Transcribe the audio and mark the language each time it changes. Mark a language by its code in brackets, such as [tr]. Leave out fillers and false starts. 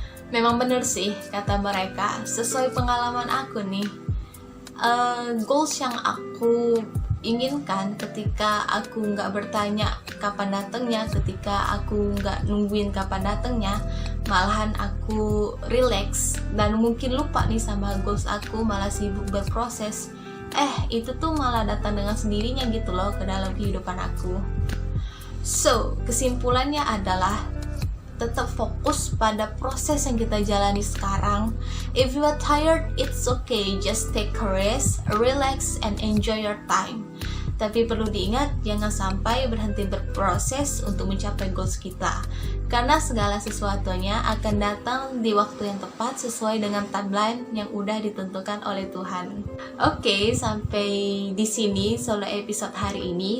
[id] Memang bener sih kata mereka, sesuai pengalaman aku nih, goals yang aku inginkan ketika aku nggak bertanya kapan datangnya, ketika aku nggak nungguin kapan datangnya, malahan aku relax dan mungkin lupa nih sama goals aku, malah sibuk berproses. Itu tuh malah datang dengan sendirinya gitu loh ke dalam kehidupan aku. So, kesimpulannya adalah tetap fokus pada proses yang kita jalani sekarang. [en] If you are tired, it's okay, just take a rest, relax, and enjoy your time. [id] Tapi perlu diingat, jangan sampai berhenti berproses untuk mencapai goals kita, karena segala sesuatunya akan datang di waktu yang tepat sesuai dengan timeline yang udah ditentukan oleh Tuhan. Oke, sampai di sini solo episode hari ini.